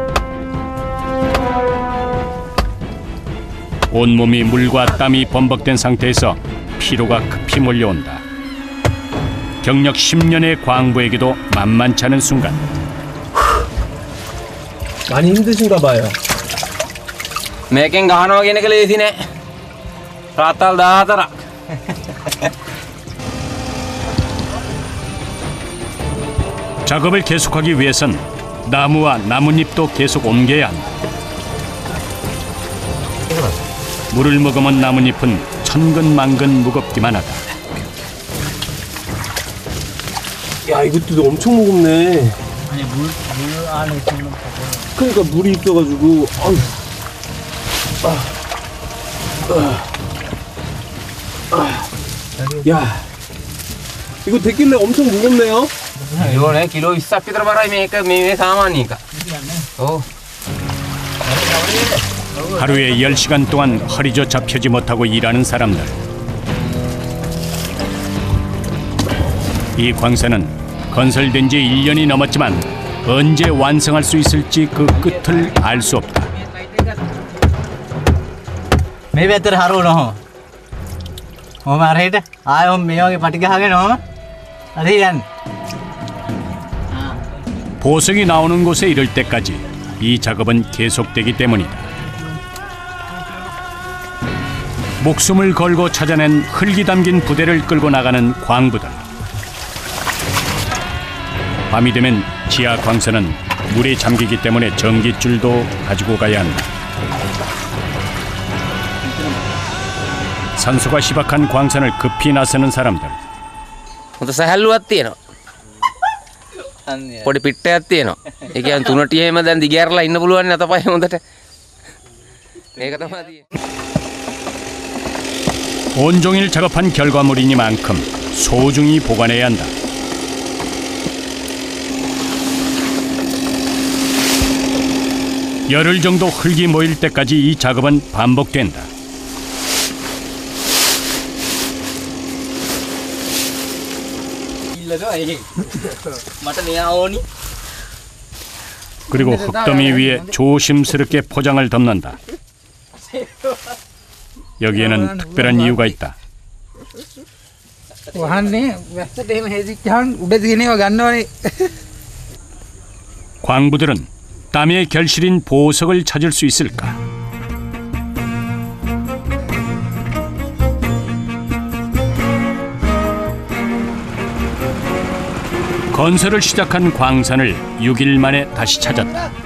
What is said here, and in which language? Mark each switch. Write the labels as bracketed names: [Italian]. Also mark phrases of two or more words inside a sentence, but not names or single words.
[Korean] 온몸이 물과 땀이 범벅된 상태에서 피로가 급히 몰려온다. 경력 10년의 광부에게도 만만치 않은 순간. 많이 힘드신가 봐요. [Sinhala] මේකෙන් ගහනවා කියන එක ලේසි නෑ. රාත්තල් 14ක්. [Korean] 작업을 계속하기 위해선 나무와 나뭇잎도 계속 옮겨야 한다. 물을 머금은 나뭇잎은 천근만근 무겁기만 하다. 야, 이것도 엄청 무겁네. 아니 물 안에 있는 거. 그러니까 물이 있어가지고. 야, 이거 데킬래 엄청 무겁네요. [Sinhala] 이거네 කිලෝ 20ක් විතර බරයි මේක මේ සාමාන්‍ය එක. ඔව්. [Korean] 하루에 10시간 동안 허리조차 펴지 못하고 일하는 사람들. 이 광산은 건설된 지 1년이 넘었지만 언제 완성할 수 있을지 그 끝을 알 수 없다. [Sinhala] මේ පැත්තට හරවනවා. ඔහම අරහෙට ආය ඔහම මේ වගේ පටි ගහගෙන ඔහම අරේ යන්න. [Korean] 보석이 나오는 곳에 이를 때까지 이 작업은 계속되기 때문이다. 목숨을 걸고 찾아낸 흙이 담긴 부대를 끌고 나가는 광부들. 밤이 되면 지하 광선은 물에 잠기기 때문에 전깃줄도 가지고 가야 한다. 산소가 희박한 광선을 급히 나서는 사람들. [Sinhala] හොඳ සැහැල්ලුවක් තියෙනවා. පොඩි පිට්ටයක් තියෙනවා. ඒ කියන්නේ තුනටිය එහෙම දැන් දිගෑරලා ඉන්න පුළුවන් නේ අතපය හොඳට. මේක තමයි තියෙන්නේ. [Korean] 온종일 작업한 결과물이니만큼 소중히 보관해야 한다. 열흘 정도 흙이 모일 때까지 이 작업은 반복된다. 그리고 흙더미 위에 조심스럽게 포장을 덮는다. 여기에는 특별한 이유가 있다. [Sinhala] වහන්නේ වැස්සට එහෙම හේදිච්චාන් උඩ තියෙනව ගන්නවනේ. [Korean] 광부들은 땀의 결실인 보석을 찾을 수 있을까? 건설을 시작한 광산을 6일 만에 다시 찾았다.